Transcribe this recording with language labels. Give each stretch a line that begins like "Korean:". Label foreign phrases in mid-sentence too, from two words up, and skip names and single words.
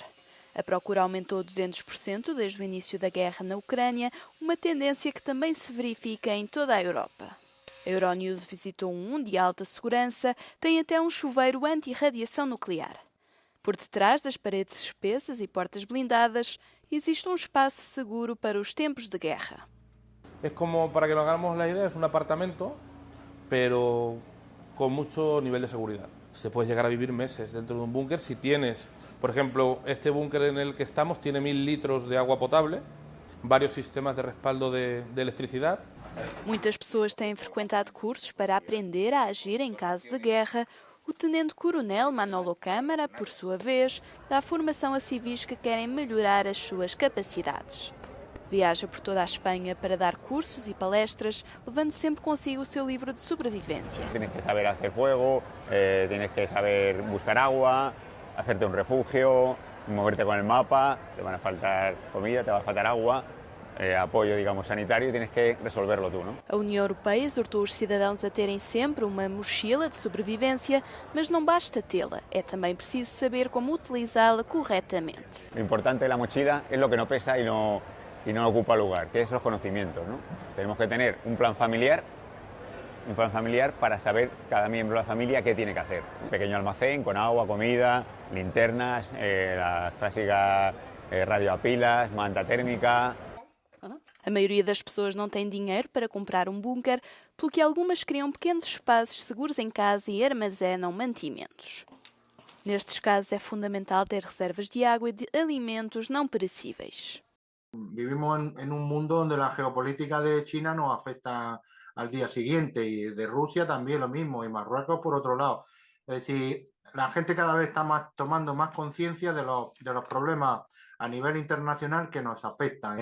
Portuguese: A procura aumentou 200% desde o início da guerra na Ucrânia, uma tendência que também se verifica em toda a Europa. A Euronews visitou um de alta segurança, tem até um chuveiro anti-radiação nuclear. Por detrás das paredes espessas e portas blindadas, existe um espaço seguro para os tempos de guerra. É como,
Spanish: para que nos hagamos la idea, es un apartamento, pero con mucho nivel de seguridad. Se puede llegar a vivir meses dentro de un búnker si tienes, por ejemplo, este búnker en el que estamos tiene 1000 litros de agua potable, varios sistemas de respaldo de electricidad.
Portuguese: Muitas pessoas têm frequentado cursos para aprender a agir em caso de guerra. O tenente-coronel Manolo Câmara, por sua vez, dá formação a civis que querem melhorar as suas capacidades. Viaja por toda a Espanha para dar cursos e palestras, levando sempre consigo o seu livro de sobrevivência.
Spanish: Tienes que saber hacer fuego, tienes que saber buscar agua, hacerte un refugio, moverte con el mapa, te van a faltar comida, te va a faltar agua, apoio, digamos, sanitário, tienes que resolverlo tu,
Portuguese: não? A União Europeia exortou os cidadãos a terem sempre uma mochila de sobrevivência, mas não basta tê-la, é também preciso saber como utilizá-la corretamente.
Spanish: Lo importante de la mochila es lo que no pesa y no ocupa lugar, que es los conocimientos, ¿no? Tenemos que tener un plan familiar para saber cada miembro de la familia qué tiene que hacer. Un pequeño almacén con agua, comida, linternas, las clásicas radio a pilas, manta térmica.
Portuguese: A maioria das pessoas não tem dinheiro para comprar um bunker, pelo que algumas criam pequenos espaços seguros em casa e armazenam mantimentos. Nestes casos é fundamental ter reservas de água e de alimentos não perecíveis.
Spanish: Vivimos en un mundo donde la geopolítica de China nos afecta al día siguiente y de Rusia también lo mismo y Marruecos por otro lado. Es decir, la gente cada vez está tomando más conciencia de los problemas a nivel internacional que nos afectan.